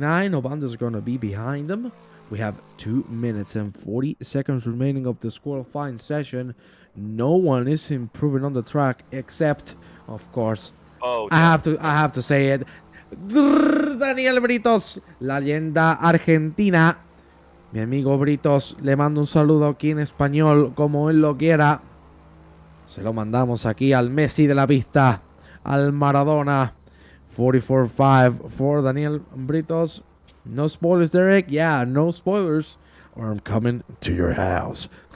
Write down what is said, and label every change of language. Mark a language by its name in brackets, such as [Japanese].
[English] Obando's going to be behind him. We have 2 minutes and 40 seconds remaining of this qualifying session. No one is improving on the track except, of course, I have to say it. [Spanish] Daniel Britos, la leyenda argentina. Mi amigo Britos, le mando un saludo aquí en español, como él lo quiera. Se lo mandamos aquí al Messi de la pista, al Maradona. [English] 44.5 for Daniel Britos. No spoilers, Derek. Yeah, no spoilers, or I'm coming to your house.